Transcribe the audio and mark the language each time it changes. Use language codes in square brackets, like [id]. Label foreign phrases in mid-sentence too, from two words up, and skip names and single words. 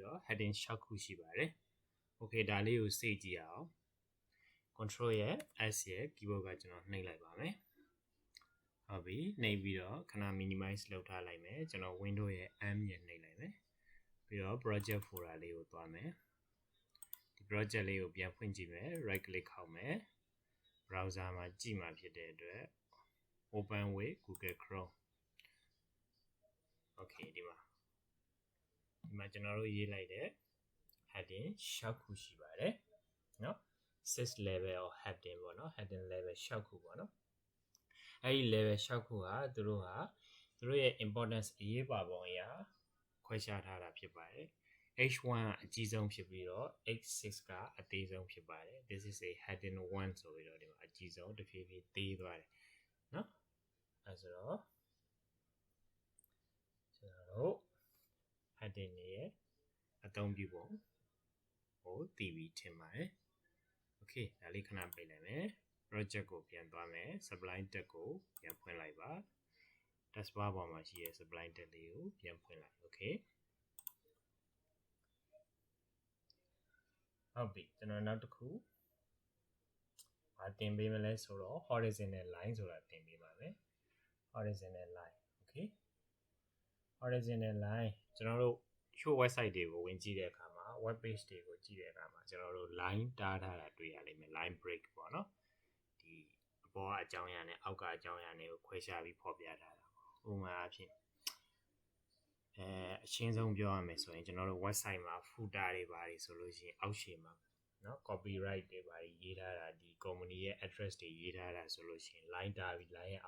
[my] တော့ heading 6ခုရှိပါတယ် okay ဒါလေးကိုစေ့ကြည့်အောင် control ရဲ့ S ရဲ့ keyboard ကကျွန်တော်နှိပ်လိုက်ပါမယ်ဟုတ်ပြီနှိပ်ပြီးတော့ခဏ minimize လုပ်ထားလိုက်မယ်ကျွန်တော် window ရဲ့ M ရဲ့နှိပ်လိုက်မယ်ပြီးတော့ [en] project folder [my] လေးကိုသွားမယ်ဒီ project လေးကိုပြန်ဖွင့်ကြည့်မယ် [en] right click [my] ခောက်မယ် browser မှာကြည့်မှာဖြစ်တဲ့အတွက် [en] open with Google Chrome [my] okay ဒီမှာကျွန်တော်တို့ရေးလိုက်တဲ့ heading 6ခုရှိပါတယ်เนาะ [en] 6 level of heading [my] ပေါ့เนาะ [en] heading level [my] 6ခုပေါ့เนาะအဲ့ဒီ level 6ခုဟာသူတို့ရဲ့ importance အရေးပါပုံအရာခွဲခြားထားတာဖြစ်ပါတယ် H1 ကအကြီးဆုံးဖြစ်ပြီးတော့ H6 ကအသေးဆုံးဖြစ်ပါတယ် [en] this is a heading 1 [my] ဆိုပြီးတော့ဒီမှာအကြီးဆုံးတစ်ဖြည်းဖြည်းသေးသွားတယ်เนาะအဲဆိုတော့ ကျွန်တော်တို့ heading ရဲ့အသုံးပြုပုံကိုသိပြီးထင်ပါတယ် okay ဒါလေးခဏပိတ်လိုက်မယ် project ကိုပြန်သွားမယ် [en] sublime text [my] ကိုပြန်ဖွင့်လိုက်ပါ taskbar ပေါ်မှာရှိတဲ့ [en] sublime text [my] လေးကိုပြန်ဖွင့်လိုက် okay ဟုတ်ပြီကျွန်တော်နောက်တစ်ခုသင်ပေးမလဲဆိုတော့ [en] horizontal line [my] ဆိုတာသင်ပေးပါမယ် [en] horizontal line okay horizontal line [my] ကျွန်တော်တို့ [en] show website [my] တွေကိုဝင်ကြည့်တဲ့အခါမှာ [en] web page [my] တွေကိုကြည့်တဲ့အခါမှာကျွန်တော်တို့ line တားထားတာတွေ့ရလိမ့်မယ် [en] line break [my] ပေါ့နော်ဒီအပေါ်ကအကြောင်းအရာနဲ့အောက်ကအကြောင်းအရာတွေကိုခွဲခြားပြီးဖော်ပြထားတာဥပမာအဖြစ် အရှင်းဆုံးပြောရမယ်ဆိုရင်ကျွန်တော်တို့ website မှာ footer တွေပါတယ်ဆိုလို့ရှိရင်အောက်ခြေမှာနော် copyright တွေပါရေးထားတာဒီ company ရဲ့ address တွေရေးထားတာဆိုလို့ရှိရင် line တာပြီး line ရဲ့အော